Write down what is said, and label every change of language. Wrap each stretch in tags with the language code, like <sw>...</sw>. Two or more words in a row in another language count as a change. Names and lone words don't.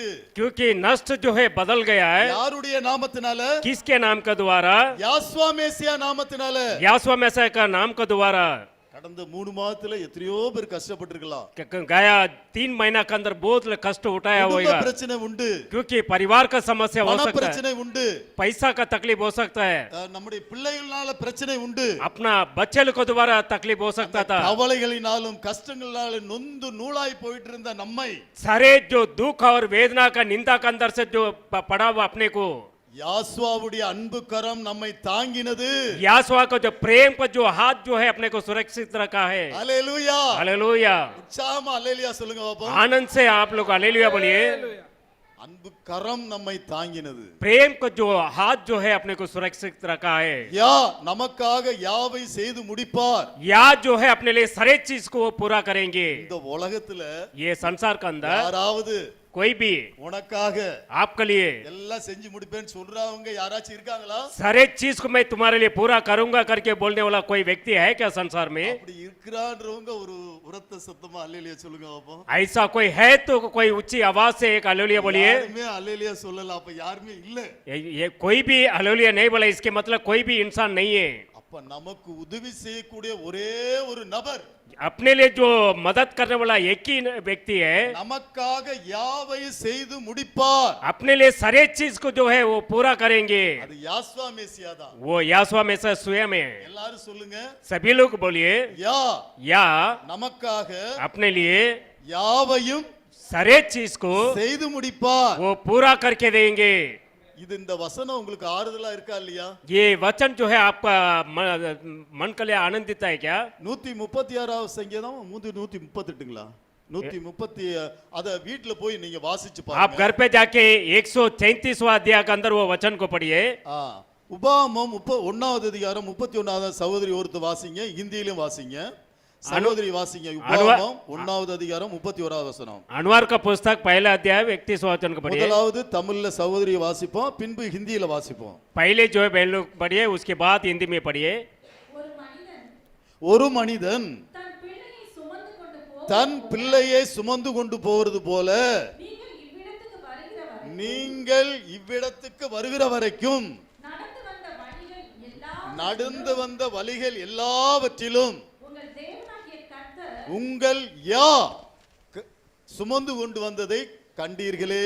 <hi>क्योंकि नष्ट जो है बदल गया है।</hi> <ta>யாருடைய நாமத்தினால?</ta> <hi>किसके नाम के द्वारा?</hi> <ta>யாசுவா மேசியா நாமத்தினால.</ta> <hi>यासुआ मेसिया का नाम के द्वारा।</hi> <ta>கடந்த 3 மாதத்துல எத்தனையோ பேர் கஷ்டப்பட்டிருக்கலாம்.</ta> <hi>गया 3 महीना के अंदर बहुत कष्ट उठाया</hi> <ta>குடும்ப</ta> <hi>होगा।</hi> <ta>பிரச்சனை உண்டு,</ta> <hi>क्योंकि परिवार का समस्या हो</hi> <ta>பண</ta> <hi>सकता है,</hi> <ta>பிரச்சனை உண்டு,</ta> <hi>पैसा का तकलीफ हो सकता है,</hi> <ta>நம்முடைய பிள்ளைகளால பிரச்சனை உண்டு.</ta> <hi>अपना बच्चे लोग को द्वारा तकलीफ हो सकता था।</hi> <ta>கவலைகளினாலும் கஷ்டங்களாலும் நொந்து நூலாய் போயிட்டு இருந்த நம்மை</ta> <hi>सारे जो दुख और वेदना का निंदा के अंदर से जो पड़ा हुआ अपने को</hi> <ta>யாசுவாவுடைய அன்பு கரம் நம்மை தாங்கினது.</ta> <hi>यासुआ का जो प्रेम का जो हाथ जो है अपने को सुरक्षित रखा है।</hi> <ta>ஹல்லேலூயா.</ta> <hi>हालेलुया।</hi> <ta>உற்சாகமா ஹல்லேலூயா சொல்லுங்க பாப்போம்.</ta> <hi>आनंद से आप लोग हालेलुया बोलिए।</hi> <ta>அன்பு கரம் நம்மை தாங்கினது.</ta> <hi>प्रेम का जो हाथ जो है अपने को सुरक्षित रखा है।</hi> <ta>யா நமக்காக யாவை செய்து முடிப்பார்.</ta> <hi>या जो है अपने लिए सारे चीज को वो पूरा करेंगे।</hi> <ta>இந்த உலகத்துல</ta> <hi>ये संसार के अंदर</hi> <ta>யாராவது</ta> <hi>कोई भी</hi> <ta>உனக்காக</ta> <hi>आपके लिए</hi> <ta>எல்லாம் செஞ்சு முடிப்பேன்னு சொல்றவங்க யாராச்சும் இருக்காங்களா?</ta> <hi>सारे चीज को मैं तुम्हारे लिए पूरा करूंगा करके बोलने वाला कोई व्यक्ति है क्या संसार में?</hi> <ta>அப்படி இருக்கிறான்றவங்க ஒரு உரத்த சத்தமா அல்லேலியா சொல்லுங்க பாப்போம்.</ta> <hi>ऐसा कोई है तो कोई ऊंची आवाज से एक हालेलुया बोलिए।</hi> <ta>யாருமே அல்லேலியா சொல்லல, அப்ப யாருமே இல்ல.</ta> <hi>ये कोई भी हालेलुया नहीं बोला इसके मतलब कोई भी इंसान नहीं है।</hi> <ta>அப்ப நமக்கு உதவி செய்யக்கூடிய ஒரே ஒரு நபர்,</ta> <hi>अपने लिए जो मदद करने वाला एक ही व्यक्ति है,</hi> <ta>நமக்காக யாவையும் செய்து முடிப்பார்.</ta> <hi>अपने लिए सारे चीज को जो है वो पूरा करेंगे,</hi> <ta>அது யாஸ்வா மேசியா தான்.</ta> <hi>वो यासुआ में से स्वयं है।</hi> <ta>எல்லாரும் சொல்லுங்க,</ta> <hi>सभी लोग बोलिए,</hi> <ta>யா</ta> <hi>या</hi> <ta>நமக்காக</ta> <hi>अपने लिए</hi> <ta>யாவையும்</ta> <hi>सारे चीज को</hi> <ta>செய்து முடிப்பார்.</ta> <hi>वो पूरा करके देंगे।</hi> <ta>இது இந்த வசனம் உங்களுக்கு ஆறுதலா இருக்கா இல்லையா?</ta> <hi>ये वचन जो है आपका मन के लिए आनंदित है क्या?</hi> <ta>136வது சங்கீதம் 138ங்களா? 130 அத வீட்ல போய் நீங்க வாசிச்சு</ta> <hi>आप</hi> <ta>பாருங்க.</ta> <hi>घर पे जाके 133वां अध्याय के अंदर वो वचन को पढ़िए।</hi> <ta>உபாகமம் 1வது அதிகாரம் 31வது சகோதரி ஒருத்தர் வாசிங்க, ஹிந்தியிலும் வாசிங்க. சகோதரி வாசிங்க. உபாகமம் 1வது அதிகாரம் 31வது வசனம்.</ta> <hi>अनुवार का पुस्तक पहला अध्याय 31वां वचन को पढ़िए।</hi> <ta>முதலாவது தமிழ்ல சகோதரி வாசிப்போம், பின்பு ஹிந்தியில வாசிப்போம்.</ta> <hi>पहले जो है बहन लोग पढ़िए, उसके बाद हिंदी में पढ़िए।</hi> <ta>ஒரு மனிதன் தன் பிள்ளையை சுமந்து கொண்டு போவது போல நீங்கள் இவ்விடத்துக்கு வருகிற வரைக்கும் நடந்து வந்த வழிகள் எல்லாவற்றிலும் உங்கள் யா சுமந்து கொண்டு வந்ததை கண்டீர்களே.</ta>